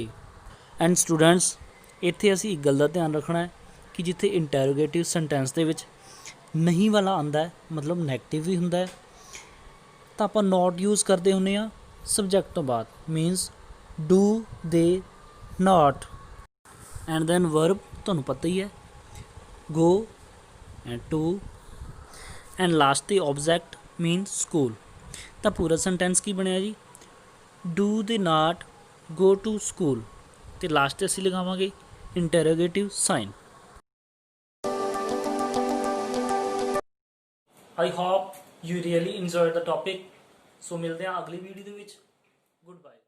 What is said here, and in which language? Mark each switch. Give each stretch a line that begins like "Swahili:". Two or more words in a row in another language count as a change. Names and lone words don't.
English: And students
Punjabi: ਇੱਥੇ ਅਸੀਂ ਇੱਕ ਗੱਲ ਦਾ ਧਿਆਨ ਰੱਖਣਾ ਹੈ ਕਿ ਜਿੱਥੇ
English: interrogative sentence
Punjabi: ਦੇ ਵਿੱਚ ਨਹੀਂ ਵਾਲਾ ਆਉਂਦਾ ਹੈ, ਮਤਲਬ ਨੈਗੇਟਿਵ ਵੀ ਹੁੰਦਾ ਹੈ, ਤਾਂ ਆਪਾਂ
English: not use
Punjabi: ਕਰਦੇ ਹੁੰਦੇ ਹਾਂ ਸਬਜੈਕਟ ਤੋਂ ਬਾਅਦ,
English: means do they not, and then verb
Punjabi: ਤੁਹਾਨੂੰ ਪਤਾ ਹੀ ਹੈ
English: go and to, and last the object means school।
Punjabi: ਤਾਂ ਪੂਰਾ ਸੈਂਟੈਂਸ ਕੀ ਬਣਿਆ ਜੀ,
English: do they not go to school,
Punjabi: ਤੇ ਲਾਸਟ 'ਤੇ ਅਸੀਂ ਲਗਾਵਾਂਗੇ
English: interrogative sign. I hope you really enjoy the topic.
Punjabi: ਸੋ ਮਿਲਦੇ ਹਾਂ ਅਗਲੀ ਵੀਡੀਓ ਦੇ ਵਿੱਚ।
English: Good bye.